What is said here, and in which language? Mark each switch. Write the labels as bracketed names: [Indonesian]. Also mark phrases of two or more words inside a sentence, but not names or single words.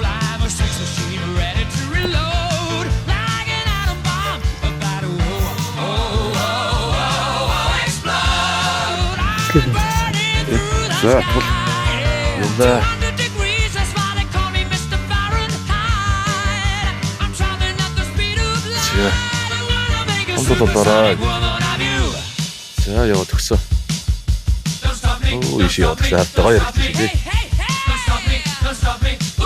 [English] I'm a sex machine ready to reload. Like an atom bomb about to explode. I'm burning through the sky. 200 degrees, that's why they call me Mr. Fahrenheit. I'm traveling at the speed of light. I'm gonna make a supersonic woman of you. [Mongolian] За яваа төгсөө. Өө ишээ яваад тагшаа. Гоё ярьж байна.